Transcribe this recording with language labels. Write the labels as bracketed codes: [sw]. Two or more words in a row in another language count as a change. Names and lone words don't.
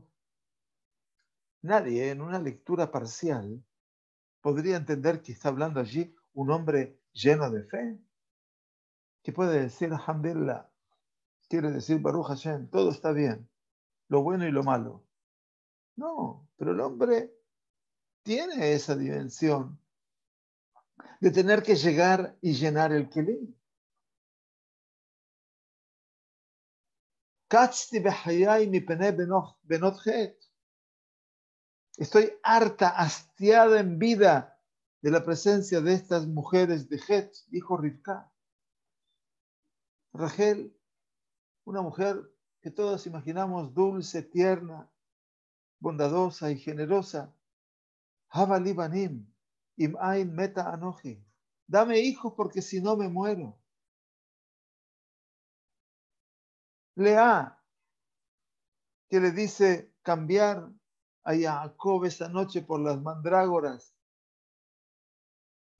[es] Nadie en una lectura parcial podría entender que está hablando allí un hombre lleno de fe, que puede decir, Alhamdulillah, quiere decir [he] ברוך השם, [es] todo está bien, lo bueno y lo malo. No, pero el hombre tiene esa dimensión de tener que llegar y llenar el Keli. [he] קצתי בחיי מפני בנות חת. [es] Estoy harta, hastiada en vida de la presencia de estas mujeres de Het, dijo Rivka. Rachel, una mujer que todos imaginamos dulce, tierna, bondadosa y generosa. [he] הבה לי בנים, אם אין מתה אנכי. [es] Dame hijos porque si no me muero. Lea, que le dice cambiar a Jacob esta noche por las mandrágoras.